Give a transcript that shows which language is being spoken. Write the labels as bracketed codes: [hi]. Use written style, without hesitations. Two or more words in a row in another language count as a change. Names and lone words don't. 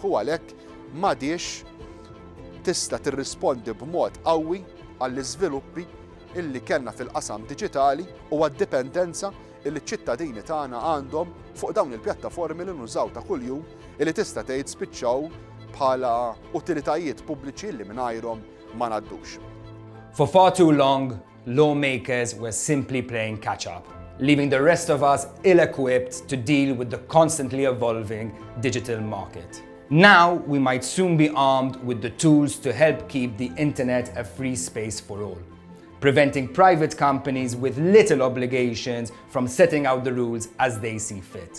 [mt] U għalhekk m'għadix tista' tirrispondi b'mod qawwi għall-iżviluppi illi kellna fil-qasam diġitali u għad-dipendenza illi ċ-ċittadini tagħna għandhom fuq dawn il-pjattaformi li nużaw ta' kuljum illi tista' tgħid spiċċaw bħala utilitajiet pubbliċi li mingħajrhom ma ngħaddux. [en] For far too long, lawmakers were simply playing catch-up, leaving the rest of us ill-equipped to deal with the constantly evolving digital market. Now, we might soon be armed with the tools to help keep the internet a free space for all, preventing private companies with little obligations from setting out the rules as they see fit.